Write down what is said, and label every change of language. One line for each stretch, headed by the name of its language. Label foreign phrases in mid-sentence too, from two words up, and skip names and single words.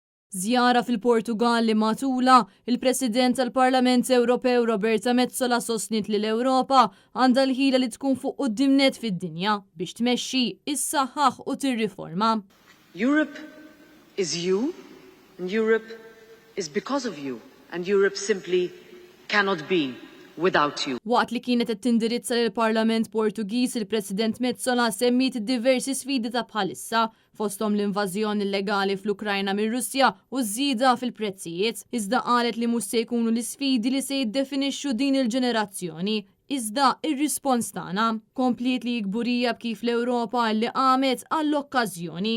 Maltese: Żjara fil-Portugal li matula, il-President tal-Parlament Ewropew Roberta Metsola sostniet li l-Ewropa għandha l-ħila li tkun fuq qudiemnet fid-dinja biex tmexxi, issaħħaħ u tirriforma.
English: Europe is you, and Europe is because of you, and Europe simply cannot be without you.
Maltese: Waqt li kienet qed tindirizza lill-Parlament Portugiż, il-President Metsola semmit diversi sfidi ta' bħalissa fosthom l-invażjoni illegali fl-Ukrajna mir-Russja u żieda fil-prezzijiet. Iżda qalet li mhux se jkunu l-isfidi li se jiddefinixxu din il-ġenerazzjoni, iżda ir-rispons tagħna komplet li jikburija b'kif l-Ewropa li qamet għall-okkażjoni.